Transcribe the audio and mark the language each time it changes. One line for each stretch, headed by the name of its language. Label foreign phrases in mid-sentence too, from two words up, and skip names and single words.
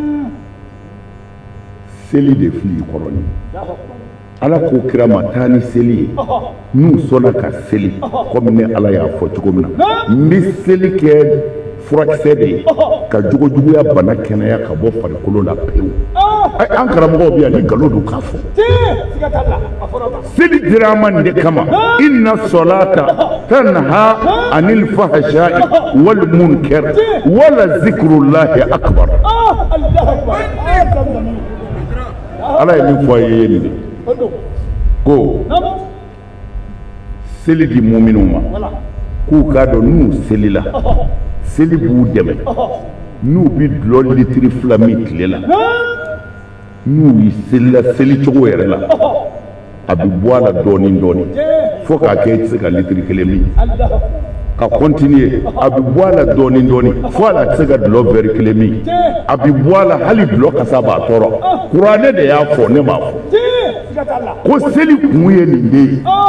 Bambara: seli de fili i kɔrɔ ni ala ko kira ma taa ni seli ye n'u sɔnna ka seli komi ne ala y'a fɔ cogo min na n bɛ seli kɛ furakisɛ de ye ka jogojuguya bana kɛnɛya ka bɔ farikolo la pewu an karamɔgɔw bɛ yan ni nkalon don k'a fɔ seli dira an ma nin de kama
Arabic: إن الصلاة تنهى عن الفحشاء والمنكر ولذكر الله أكبر
Bambara: ala ye min fɔ a ye nin de ko seli di muminun ma k'u k'a dɔn n'u selila seli b'u dɛmɛ n'u bi dulɔ litiri 2 min tile la n'u selila seli cogo yɛrɛ la a bi bɔ a la dɔɔnin dɔɔnin fo k'a kɛ i tɛ se ka litiri 1 min ka continuer a bi bɔ a la dɔɔnin dɔɔnin fo a la tɛ se ka dulɔ verre 1 min a bi bɔ a la hali dulɔ kasa b'a tɔɔrɔ kuranɛ de y'a fɔ ne m'a fɔ ko seli kun ye nin de ye